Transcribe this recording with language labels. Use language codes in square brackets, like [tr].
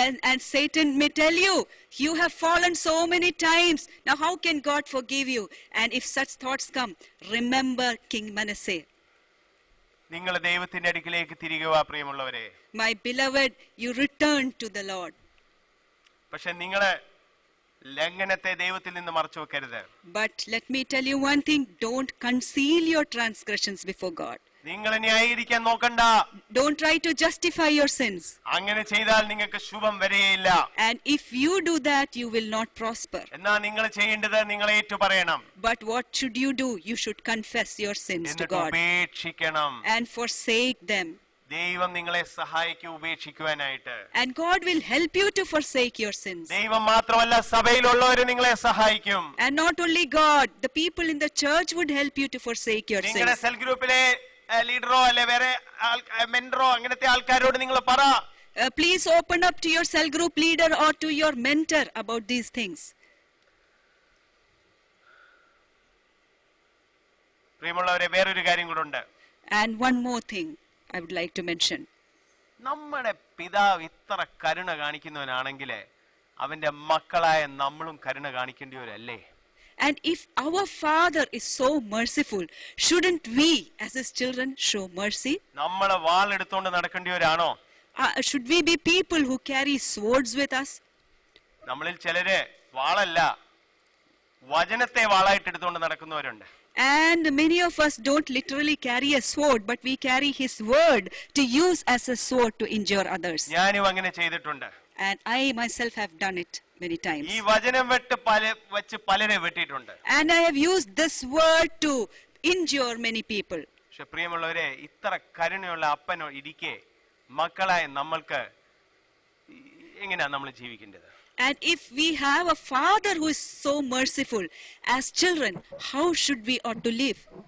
[en] And Satan may tell you, you have fallen so many times, now how can God forgive you? And if such thoughts come, remember King Manasseh. [ml] നിങ്ങൾ ദൈവത്തിന്റെ അടുക്കിലേക്ക് തിരികെ വാ പ്രിയമുള്ളവരെ. [en] My beloved, you return to the Lord. [ml] പക്ഷെ നിങ്ങള് ലംഘനത്തെ ദൈവത്തിൽ നിന്ന് മറച്ചു വെക്കരുത്. [en] But let me tell you one thing, don't conceal your transgressions before God. [ml] നിങ്ങൾ ന്യായീകരിക്കാൻ നോക്കണ്ട. [en] Don't try to justify your sins. [ml] അങ്ങനെ ചെയ്താൽ നിങ്ങൾക്ക് ശുഭം വരികയില്ല. [en] And if you do that, you will not prosper. [ml] എന്നാ നിങ്ങൾ ചെയ്യേണ്ടത് നിങ്ങൾ ഏറ്റുപറയണം. [en] But what should you do? You should confess your sins to [ml] എന്നിട്ട് [en] God [ml] ഉപേക്ഷിക്കണം. [en] and forsake them. [ml] ദൈവം നിങ്ങളെ സഹായിക്കും ഉപേക്ഷിക്കുവാനായിട്ട്. [en] And God will help you to forsake your sins. [ml] ദൈവം മാത്രമല്ല, സഭയിലുള്ളവര് നിങ്ങളെ സഹായിക്കും. [en] And not only God, the people in the church would help you to forsake your [ml] നിങ്ങളുടെ [en] sins. [ml] സെൽ ഗ്രൂപ്പിലെ ലീഡറോ അല്ലെ വേറെ മെന്ററോ അങ്ങനത്തെ ആൾക്കാരോട് നിങ്ങൾ പറ. [en] Please open up to your cell group leader or to your mentor about these things. [ml] പ്രിയമുള്ളവരെ, വേറൊരു കാര്യം കൂടെ ഉണ്ട്. [en] And one more thing I would like to mention. [ml] നമ്മുടെ പിതാവ് ഇത്ര കരുണ കാണിക്കുന്നവനാണെങ്കിൽ അവന്റെ മക്കളായ നമ്മളും കരുണ കാണിക്കേണ്ടിവരല്ലേ? [en] And if our Father is so merciful, shouldn't we as his children show mercy? [ml] നമ്മളെ വാളെടുത്തോണ്ട് നടക്കേണ്ടിവരാണോ? [en] Should we be people who carry swords with us? [ml] നമ്മളിൽ ചിലര് വാളല്ല, വചനത്തെ വാളായിട്ട് എടുത്തുകൊണ്ട് നടക്കുന്നവരുണ്ട്. [en] And many of us don't literally carry a sword, but we carry his word to use as a sword to injure others. [ml] ഞാനും അങ്ങനെ ചെയ്തിട്ടുണ്ട്. [en] And I myself have done it many times. [ml] ഈ വചനം വെച്ച് പലരെ വെട്ടിയിട്ടുണ്ട്. [en] And I have used this word to injure many people. [ml] പക്ഷെ പ്രിയമുള്ളവരെ, ഇത്ര കരുണയുള്ള അപ്പനോ ഇരിക്കെ മക്കളായ നമ്മൾക്ക് എങ്ങനെയാ നമ്മൾ ജീവിക്കേണ്ടത്? [en] And if we have a Father who is so merciful, as children, how should we ought to live?